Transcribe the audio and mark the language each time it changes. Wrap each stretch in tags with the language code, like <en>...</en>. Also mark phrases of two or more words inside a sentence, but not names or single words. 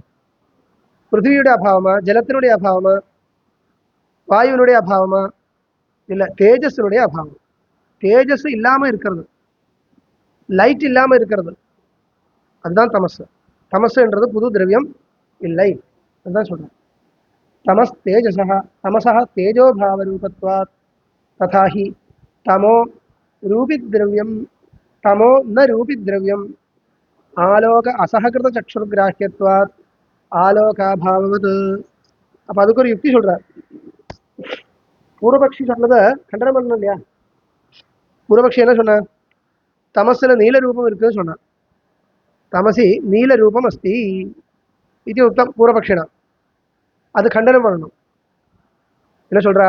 <ta>பிருத்திவியுடைய அபாவமா, ஜலத்தினுடைய அபாவமா, வாயுனுடைய அபாவமா, இல்லை தேஜஸினுடைய அபாவம். தேஜஸ் இல்லாமல் இருக்கிறது, லைட் இல்லாமல் இருக்கிறது, அதுதான் தமஸ். தமஸ்ன்றது புது திரவியம் இல்லை, அதுதான் சொல்கிறேன்.</ta> <sa>तमस् तेजसः तमसः तेजोभाव रूपत्वात् तथा हि तमो रूपिद्रव्यं तमो न रूपिद्रव्यम् आलोक असहकृत चक्षुर्ग्राह्यत्वात् आलोकाभाववत्.</sa> <ta>அப்போ அதுக்கு ஒரு யுக்தி சொல்கிறார். பூர்வபக்ஷி சொன்னதை கண்டனம் பண்ணணும் இல்லையா? பூர்வபக்ஷி என்ன சொன்னார்? தமஸில் நீல ரூபம் இருக்குன்னு சொன்னார்.</ta> <sa>तमसि नील रूपम् अस्ति इति उक्तम् पूर्वपक्षिणा.</sa> <ta>அது கண்டனம் பண்ணணும். என்ன சொல்கிறா?</ta>